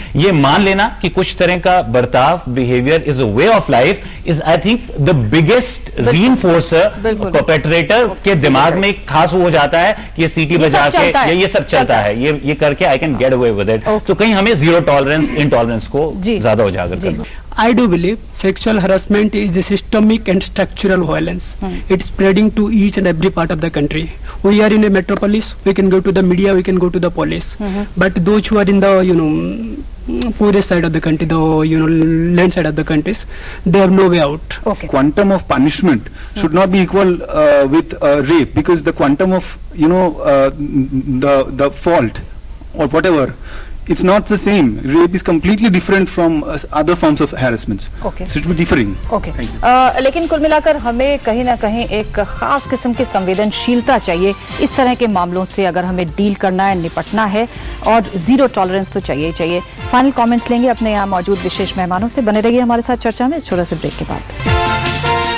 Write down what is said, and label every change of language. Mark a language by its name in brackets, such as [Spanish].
[Hindi] ये मान लेना कि कुछ तरह का बर्ताव, [English] Behaviour is a way of life is I think the biggest reinforcer. [Hindi] Perpetrator के दिमाग में एक खास हो जाता है कि ये सीटी बजा के ये सब चलता है, ये करके [English] I can get away with it. [Hindi] तो कहीं हमें जीरो टॉलरेंस, इंटॉलरेंस को ज्यादा उजागर करना। [English] I do believe sexual harassment is a systemic and structural violence. It's spreading to each and every part of the country. We are in a metropolis. We can go to the media. We can go to the police. But those who are in the poorest side of the country, the land side of the countries, they have no way out. Okay. Quantum of punishment should not be equal with rape, because the quantum of the fault or whatever, it's not the same. Rape is completely different from other forms of harassments. Okay. So it will be differing. Okay. [Hindi] लेकिन कुल मिलाकर हमें कहीं ना कहीं एक खास किस्म की संवेदनशीलता चाहिए इस तरह के मामलों से, अगर हमें डील करना है, निपटना है, और जीरो टॉलरेंस तो चाहिए ही चाहिए। फाइनल कमेंट्स लेंगे अपने यहाँ मौजूद विशेष मेहमानों से। बने रहिए हमारे साथ चर्चा में इस छोटे से ब्रेक के बाद।